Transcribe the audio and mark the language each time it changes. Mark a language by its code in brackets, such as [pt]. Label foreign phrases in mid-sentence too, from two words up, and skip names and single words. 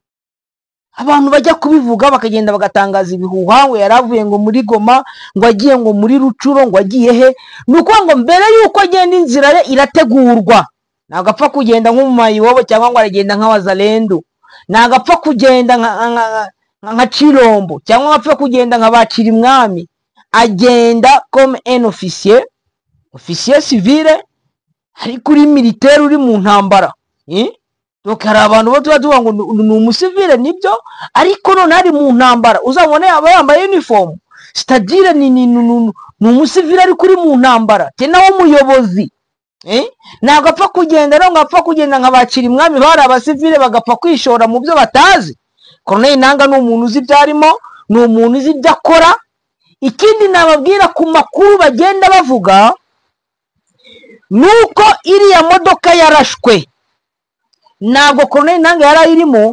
[rw] Abantu bajya kubivuga bakagenda bagatangaza ibihuha, ngo yaravuye ngo muri Goma, ngo agiye ngo muri Rucuro, ngo agiye he. Nuko ngo mbere yuko agenda inzira ye irategurwa. Nagapfa kugenda nk'umumayiwobo cyangwa ngo aragenda nk'abazalendu, nagapfa kugenda nka Chirombo cyangwa ngapfa kugenda nk'abacira imwami. [fr] Agenda comme un officier civile, [rw] ari kuri militaire uri mu ntambara. Donc hari abantu bo tuba ngo ni umusivile nibyo, ariko none ari mu ntambara. Uzabone aba yambaye uniform, c'est-à-dire ni umusivile ari kuri mu ntambara, tena w'umuyobozi. Nagapfa kugenda rero, ngapfa kugenda nk'abacira imwami bari abasivile bagapfa kwishora mu byo batazi. Corneille Nangaa ni umuntu uzi ibyarimo, ni umuntu uzi ibyo akora. Ikindi nababwira ku makuru bagenda bavuga nuko iriya modoka yarashwe, ntabwo Corneille Nangaa yarayirimo.